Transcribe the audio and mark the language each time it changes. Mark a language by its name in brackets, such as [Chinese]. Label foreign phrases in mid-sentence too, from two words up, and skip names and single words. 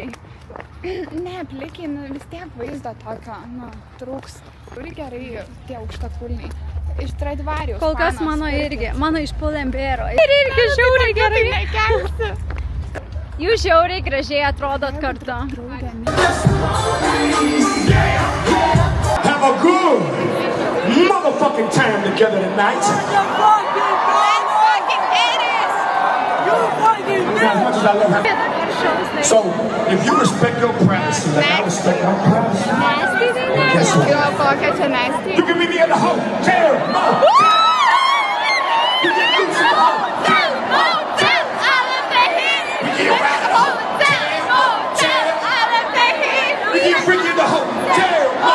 [Lithuanian] Ne, plikiai, nu vis tiek vaizdo tokio, nu, trūks. Turi gerai tie aukštakulniai. Iš Stradivarius. Kol kas mano irgi. Mano iš Pull&Bear. Ir irgi žiauriai gerai. Nekelsi. Jūs žiauriai gražiai atrodot kartu. [English] Have a good motherfucking time together tonight. As much as I love her. So, if you respect your privacy, like I respect my privacy, guess what? [Lithuanian] Jo, kokia čia nasty. [English] You can meet me at the hotel. You can do some hotel. We get right at the hotel. We get freaky in the hotel.